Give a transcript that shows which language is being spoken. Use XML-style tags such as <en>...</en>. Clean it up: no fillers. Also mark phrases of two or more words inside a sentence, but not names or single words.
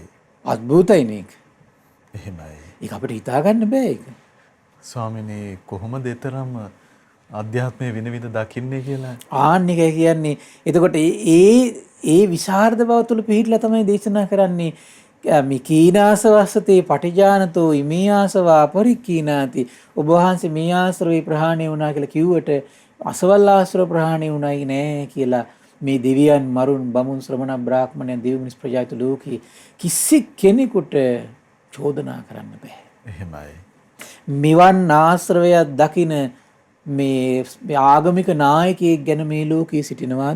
<si>අద్භූතයි නේද? එහෙමයි. ඒක අපිට හිතා ගන්න බෑ ඒක. ස්වාමීනි කොහොමද ඊතරම් අධ්‍යාත්මයේ විනිවිද දකින්නේ කියලා? ආන්න එකයි කියන්නේ. එතකොට ඒ විශාරද බව තුළ පිළිහිట్లా තමයි දේශනා කරන්නේ.</si> <pi>මේ කීනාසවස්සතේ පටිජානතෝ ඉමේ ආසවා පරිකීනාති.</pi> <si>ඔබ වහන්සේ මේ ආශ්‍රවේ ප්‍රහාණය වුණා කියලා කිව්වට අසවල් ආශ්‍රව ප්‍රහාණය වුණයි නෑ කියලා මේ දෙවියන් මරුන් බමුණු ශ්‍රමණ බ්‍රාහ්මණයන් දෙවි මිනිස් ප්‍රජාත ලෝකේ කිසි කෙනෙකුට චෝදනා කරන්න බෑ. එහෙමයි. මෙවන් ආශ්‍රවයක් දකින මේ ආගමික නායකයෙක් ගැන මේ ලෝකයේ සිටිනවාද?</si>